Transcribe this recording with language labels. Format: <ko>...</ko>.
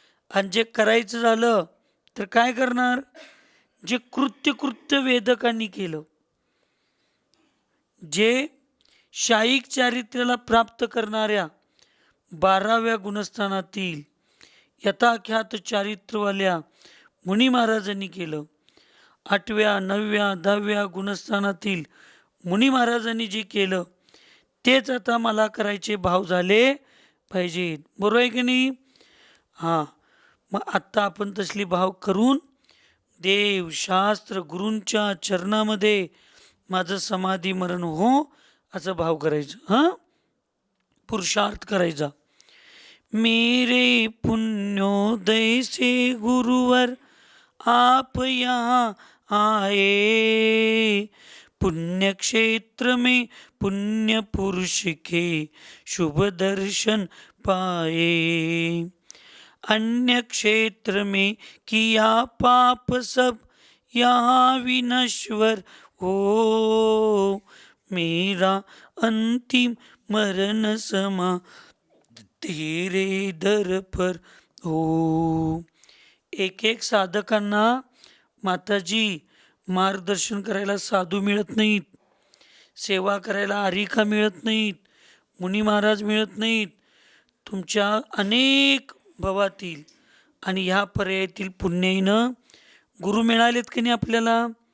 <mr>आणि जे करायचं झालं तर काय करणार, जे कृत्य वेदकांनी केलं, जे शाईक चारित्र्याला प्राप्त करणाऱ्या 12व्या गुणस्थानातील यथाख्यात चारित्र्यवाल्या मुनी महाराजांनी केलं, 8व्या 9व्या 10व्या गुणस्थानातील मुनी महाराजांनी जे केलं तेच आता मला करायचे भाव झाले पाहिजेत, बरोबर आहे की नाही. हां, मग आत्ता आपण तसली भाव करून देव शास्त्र गुरूंच्या चरणामध्ये माझं समाधी मरण हो असं भाव करायचं. हां, पुरुषार्थ करायचा.</mr> <hi>मेरे पुण्योदय से गुरुवर आप यहाँ आए, पुण्य क्षेत्र में पुण्य पुरुष के शुभ दर्शन पाए, अन्य क्षेत्र में किया पाप सब यहाँ विनश्वर हो, मेरा अंतिम मरण समा तेरे दर पर हो.</hi> <mr>एक एक साधकांना माताजी मार्गदर्शन करायला साधू मिळत नाहीत, सेवा करायला आरिका मिळत नाहीत, मुनी महाराज मिळत नाहीत. तुमच्या अनेक भवातील आणि ह्या पर्यायातील पुण्याईनं गुरु मिळालेत की नाही आपल्याला.</mr>